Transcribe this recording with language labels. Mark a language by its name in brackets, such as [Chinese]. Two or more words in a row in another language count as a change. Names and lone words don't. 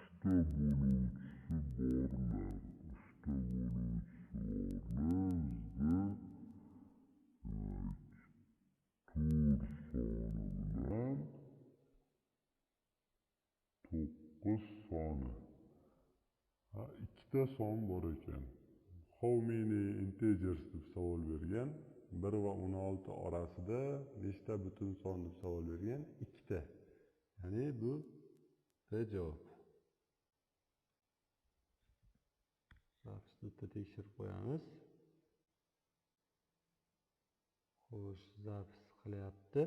[Uzbek] to'qqiz soni. Ikkita son bor ekan. [English] How many integers [Uzbek] deb savol bergan. 1 va 16 orasida nechta butun son deb savol bergan? Ikkita. Ya'ni bu javob. Bitta tekshirib qo'yamiz. Xo'sh, zapis qilyapti.